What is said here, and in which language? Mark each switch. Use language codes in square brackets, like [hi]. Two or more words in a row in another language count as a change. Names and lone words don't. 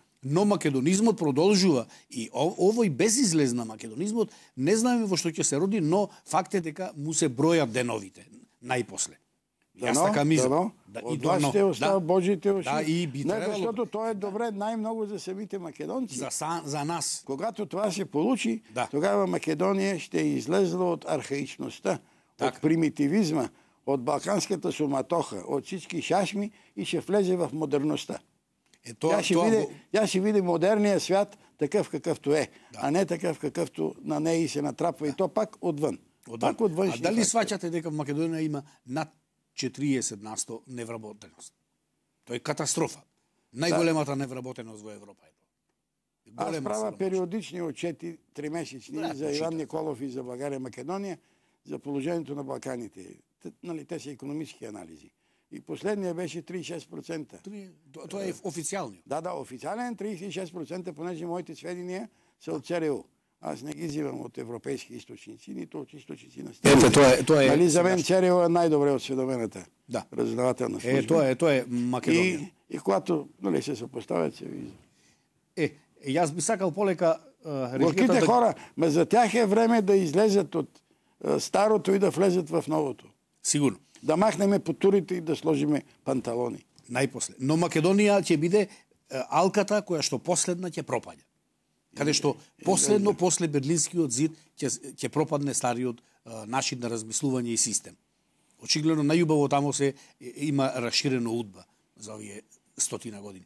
[mk] Но македонизмот продолжува и овој безизлез на македонизмот не знаеме во што ќе се роди, но факт е дека му се бројат деновите најпосле. Јас така мислам. Од вашите уста, Божите уши. Да, и би требало. Защото тоа е добре најмногу за самите македонци. За нас. [bg] Когато това се получи, тогава Македонија ще излезла од архаичноста, од примитивизма, од балканската суматоха, од всички шашми и ще влезе в модерноста. Ја ще види модерниот свят такъв какъвто е, а не такъв какъвто на неј се натрапва и то пак отвън. [mk] Пак од външни. А дали сваќате дека в Македонија има над 40% невработеност? Тоа е катастрофа. Најголемата невработеност во Европа е тоа. [bg] Аз правя периодични отчети, 3-месечни, за Иван Николов и за България, Македония, за положението на Балканите. Те са икономически анализи. И последния беше 36%. [mk] Тоа е официјално. [bg] Да, официален 36%, понеже моите сведения са от ЦРУ. Аз не ги взимам от европейски източници, нито от източници на страната. Нали за мен ЦРУ е најдобре осведомената разузнавателна служба. [mk] Тоа е Македонија. [bg] И когато се съпоставят, се вижда. [mk] Јас би сакал полека [bg] горките хора, за тях е време да излезат от старото и да влезат в новото. Сигурно. Да махнеме потурите и да сложиме панталони. [mk] Најпосле. Но Македонија ќе биде алката која што последна ќе пропаѓа. Каде што последно, после Берлинскиот зид, ќе пропадне стариот начин на размислување и систем. Очигледно најубаво тамо се има расширено удба за овие 100 години.